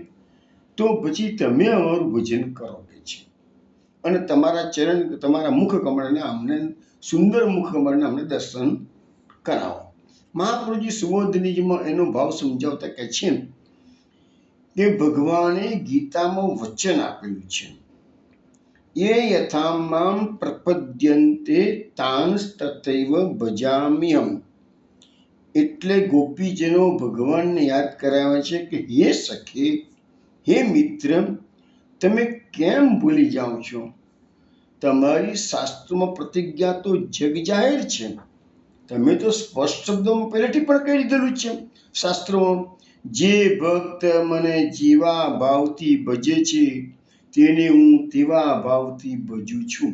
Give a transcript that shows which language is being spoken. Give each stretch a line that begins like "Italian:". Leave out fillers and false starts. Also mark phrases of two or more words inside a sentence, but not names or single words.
Gujarati: તો પછી તમે અમારું ભજન કરો કે છે, અને તમારા ચરણ, તમારા મુખ કમળને અમને, સુંદર મુખ કમળને અમને દર્શન કરાવો. મહાપ્રભુજી સુબોધનીજીમાં એનો ભાવ સમજાવતા કહે છે કે ભગવાને ગીતામાં વચન આપેલું છે.
Sanskrit: ये यथा मां प्रपद्यन्ते तांस्तथैव भजाम्યહમ.
Gujarati: એટલે ગોપીજનો ભગવાનને યાદ કરાવે છે કે હે સખે, હે મિત્ર, તમે કેમ ભૂલી જાઓ છો? તમારી શાસ્ત્રોમાં પ્રતિજ્ઞા તો જગ જાહેર છે. તમે તો સ્પષ્ટ શબ્દોમાં પહેલેથી પણ કહી દીધેલું છે શાસ્ત્રોમાં, જે ભક્ત મને જેવા ભાવથી ભજે છે તેને હું તેવા ભાવથી ભજું છું.